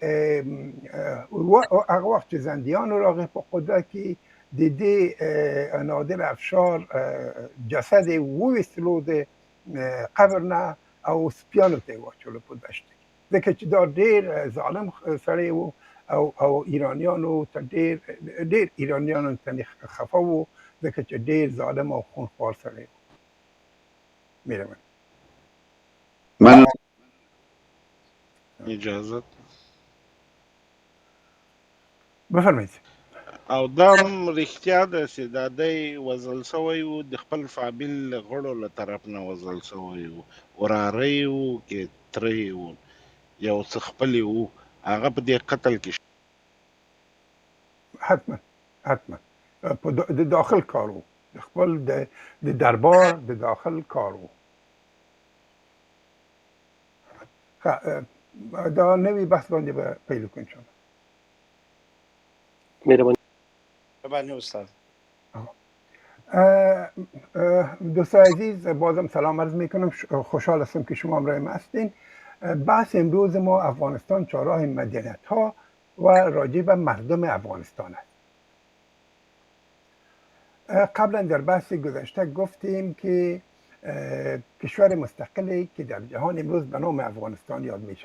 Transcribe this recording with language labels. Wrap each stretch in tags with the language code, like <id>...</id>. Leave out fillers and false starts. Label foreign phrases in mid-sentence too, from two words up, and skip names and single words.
<ps>هغه وخت چې زندیانو راغی په قدرت کې د دې نادر افشار جسد وویستلو د قبر نه او سپیانو ته واچولو په دشت کې ځکه چې دا ډیر ظالم سړی وو او ایرانیانو ته ډیر ایرانیانو ته خفه وو ځکه چې ډیر ظالم او خونخوار سړی وو. میرم</ps> <fa>من اجازه بفرمایید.</fa> <ps>او دا هم رښتیا ده چې دا دی وژل سوی و د خپل فامیل غړو له طرف نه وژل سوی و، وراره یې و که تره یې و، یو څه خپل یې و، هغه په دې قتل کې حتما په د داخل کار وو، د خپل د دربار د داخل کار وو. دا نوی بحث باندې به پیل کنیم انشاءالله. مهرباني. باندې استاد.</ps> <fa>دوستان عزیز بازم سلام عرض میکنم، خوشحال هستم که شما همراه ما هستین. بحث امروز ما افغانستان چهارراه مدنیت ها و راجع به مردم افغانستان است. قبلا در بحث گذشته گفتیم که کشور مستقلی که در جهان امروز به نام افغانستان یاد می</fa>